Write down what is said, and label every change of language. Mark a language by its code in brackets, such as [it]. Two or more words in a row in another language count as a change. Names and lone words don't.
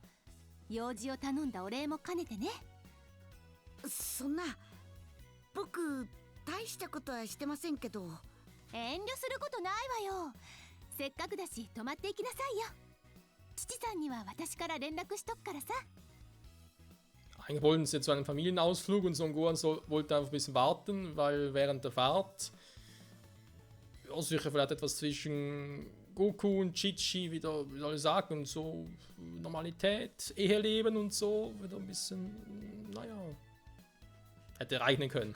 [ja] 用事を頼んだお礼も兼ねてね。そんな、僕大したことはしてませんけど。遠慮することないわよ。せっかくだし泊まっていきなさいよ。父さんには私から連絡しとくからさ。 [de] Eigentlich wollten sie zu einem Familienausflug und Son Gohan wollte einfach ein bisschen warten, weil während der Fahrt ja, sicher vielleicht etwas zwischen Goku und Chi-Chi wieder, wie soll ich sagen, so Normalität, Eheleben und so wieder ein bisschen, naja, hätte reichen können.